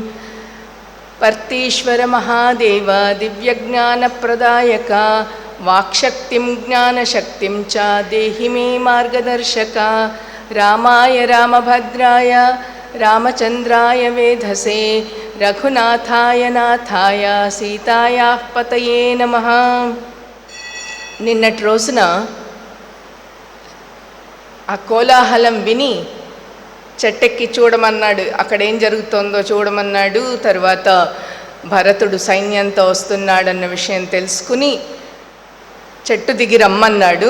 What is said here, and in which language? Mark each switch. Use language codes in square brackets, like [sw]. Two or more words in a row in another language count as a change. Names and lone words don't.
[sa] पर्तीश्वरमहादेव दिव्यज्ञानप्रदायक वाक्शक्तिं ज्ञानशक्तिं च देहि मे मार्गदर्शक। रामाय रामभद्राय रामचन्द्राय वेधसे रघुनाथाय नाथाय सीतायाः पतये नमः। [te] నిన్నటి రోజున ఆ కోలాహలం విని చెట్టెక్కి చూడమన్నాడు, అక్కడేం జరుగుతోందో చూడమన్నాడు. తర్వాత భరతుడు సైన్యంతో వస్తున్నాడన్న విషయం తెలుసుకుని చెట్టు దిగి రమ్మన్నాడు.